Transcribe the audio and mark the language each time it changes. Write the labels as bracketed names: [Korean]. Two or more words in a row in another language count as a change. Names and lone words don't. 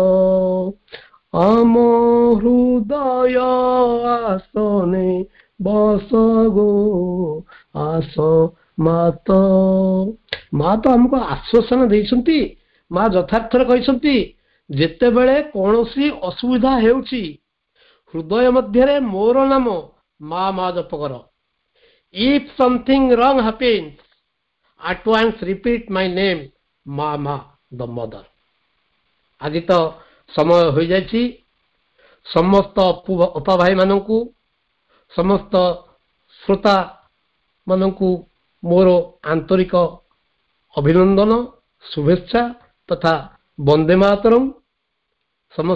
[Odia] ଆମ ହୃଦୟ ଆସନେ ବସଗୁ, ଆସ ମାତ। ମା ତ ଆମକୁ ଆଶ୍ୱାସନା ଦେଇଛନ୍ତି। ମା ଯଥାର୍ଥରେ କହିଛନ୍ତି, ଯେତେବେଳେ କୌଣସି ଅସୁବିଧା ହେଉଛି, ହୃଦୟ ମଧ୍ୟରେ ମୋର ନାମ ମା ମା ଜପ କର। [English] If something wrong happens, at once repeat my name, [Odia] ମା ମା [English] the mother। [Odia] ଆଜି ତ ସମୟ ହୋଇଯାଇଛି। ସମସ୍ତ ଅପା ଭାଇମାନଙ୍କୁ, ସମସ୍ତ ଶ୍ରୋତା ମାନଙ୍କୁ ମୋର ଆନ୍ତରିକ ଅଭିନନ୍ଦନ, ଶୁଭେଚ୍ଛା ତଥା ବନ୍ଦେ ମାତରମ୍।